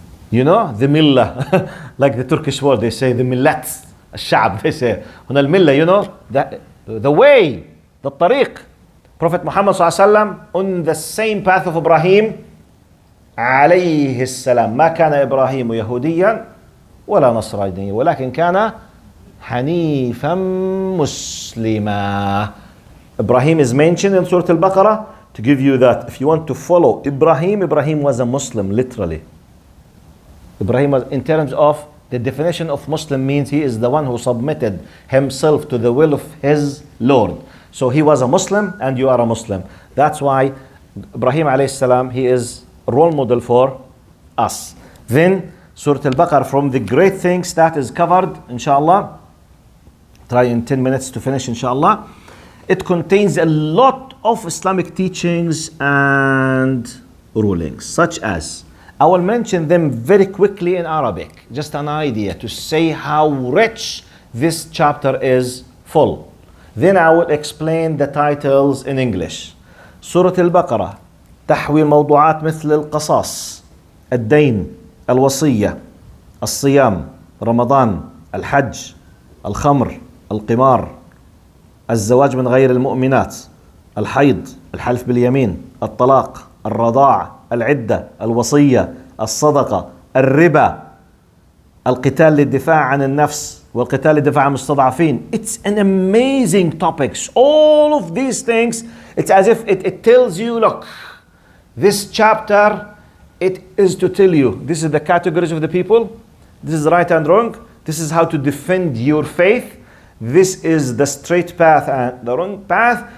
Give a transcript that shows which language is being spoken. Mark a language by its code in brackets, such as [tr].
[en] You know, the millah, like the Turkish word, they say the millat, al-sha'b, they say. On al-millah, you know, the way, the tariq. Prophet Muhammad sallallahu alaihi wasallam on the same path of Ibrahim عليه السلام. [ar] ما كان إبراهيم يهوديا ولا نصرانيا ولكن كان حنيفا مسلما. [en] Ibrahim is mentioned in Surah Al-Baqarah to give you that if you want to follow Ibrahim was a Muslim, literally. Ibrahim was, in terms of the definition of Muslim, means he is the one who submitted himself to the will of his Lord. So he was a Muslim and you are a Muslim. That's why Ibrahim alayhi salam, he is role model for us. Then Surah Al-Baqarah, from the great things that is covered, inshallah, try in 10 minutes to finish, inshallah. It contains a lot of Islamic teachings and rulings, such as, I will mention them very quickly in Arabic, just an idea to say how rich this chapter is full. Then I will explain the titles in English. Surah Al-Baqarah, [ar] تحوي موضوعات مثل القصاص، الدين، الوصية، الصيام، رمضان، الحج، الخمر، القمار، الزواج من غير المؤمنات، الحيض، الحلف باليمين، الطلاق، الرضاع، العدة، الوصية، الصدقة، الربا، القتال للدفاع عن النفس والقتال للدفاع عن المستضعفين. [en] It's an amazing topics. All of these things, it's as if it tells you, look, this chapter, it is to tell you, this is the categories of the people, this is right and wrong, this is how to defend your faith, this is the straight path and the wrong path.